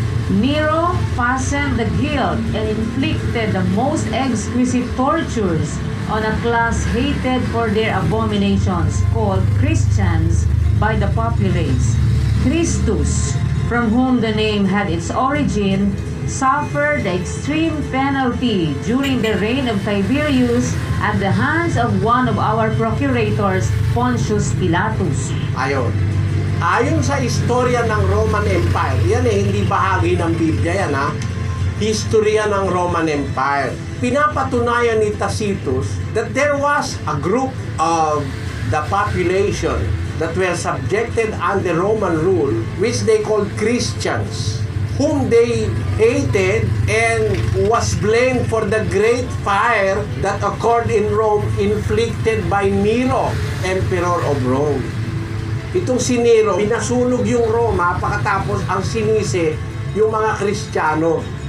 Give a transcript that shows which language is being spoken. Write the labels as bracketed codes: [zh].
[en] Nero fastened the guilt and inflicted the most exquisite tortures on a class hated for their abominations, called Christians by the populace. Christus, from whom the name had its origin, suffered the extreme penalty during the reign of Tiberius at the hands of one of our procurators, Pontius Pilatus. [tl] Ayon sa istorya ng Roman Empire, yan hindi bahagi ng Biblia yan Historya ng Roman Empire. Pinapatunayan ni Tacitus [en] that there was a group of the population that were subjected under Roman rule, which they called Christians, whom they hated and was blamed for the great fire that occurred in Rome inflicted by Nero, Emperor of Rome. [tl] Itong si Nero, pinasunog yung Roma, pagkatapos ang sinisi yung mga Kristiyano.